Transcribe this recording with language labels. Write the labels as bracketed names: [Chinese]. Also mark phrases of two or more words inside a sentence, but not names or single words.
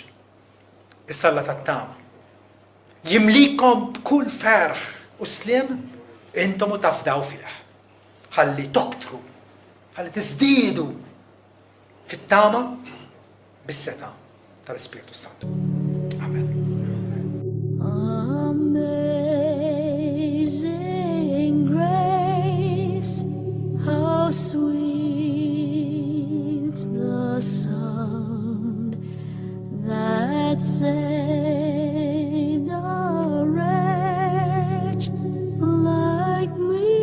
[Maltese] Issa Alla tat-tama. Jimlikom b'kull ferħ u sliem intom u tafdaw fih. Ħalli toktru, ħalli tiżdiedu fit-tama bis-seta tal-Ispiritu Santu. Amen. [English] Amazing grace, how sweet the sound that saved a wretch like me.